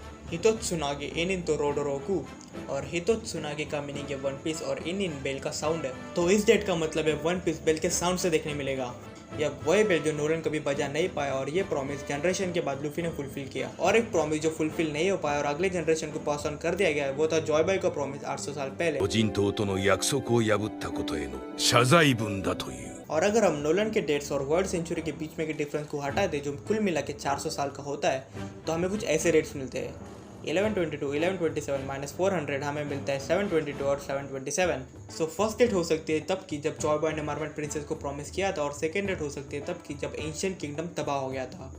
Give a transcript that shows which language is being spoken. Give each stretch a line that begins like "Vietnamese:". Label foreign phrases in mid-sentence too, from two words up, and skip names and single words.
Japanese: ひとつなげ いん と ろどろく,
Hindi: और हितोत्सुनागे का मीनिंग है वन पीस और इन बेल का साउंड है। तो इस डेट का मतलब है वन पीस बेल के साउंड से देखने मिलेगा। यह वही बेल जो नोलन कभी बजा नहीं पाया और ये
English: promise generation
Hindi: के बाद लूफी ने फुलफिल किया। और एक प्रॉमिस जो फुलफिल नहीं हो पाया और अगले जनरेशन को
English: pass on
Hindi: कर दिया गया है वो था जॉय बॉय का प्रॉमिस 800 साल पहले।
Japanese: 個人党との約束を破ったことへの謝罪文だという。
Hindi: और अगर हम नोलन के डेट्स और
English: world century
Hindi: के बीच में के डिफरेंस को हटा दे जो कुल मिला के 400 साल का होता है तो हमें कुछ ऐसे रेट्स मिलते हैं। 1122, 1127 -400 हमें मिलता है 722 और 727।
English: so first date
Hindi: हो सकती है तब की जब जॉय बॉय ने
English: mermaid princess
Hindi: को प्रॉमिस किया था और
English: second date
Hindi: हो सकती है तब की जब
English: ancient kingdom
Hindi: तबाह हो गया था।